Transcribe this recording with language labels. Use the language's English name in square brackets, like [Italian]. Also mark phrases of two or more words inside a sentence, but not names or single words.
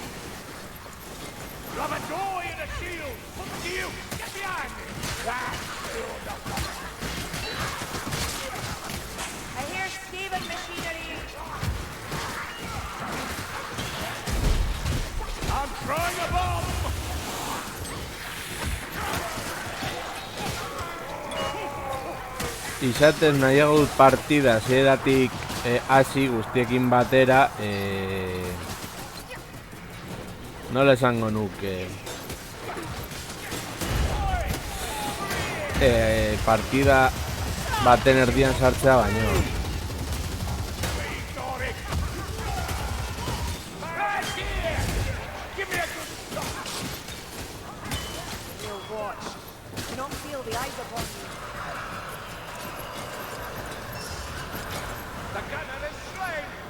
[English] Grab a door and a shield! Look to you! Get behind me! That's good. I hear Steven machinery. I'm throwing a bomb! [Basque] Izaten nahiago dut partida hasieratik hasi guztiekin batera, nola esango nuke, partida baten erdian sartzea baino. [English] You'll watch. Do not feel the eyes upon you. The gunner is slain!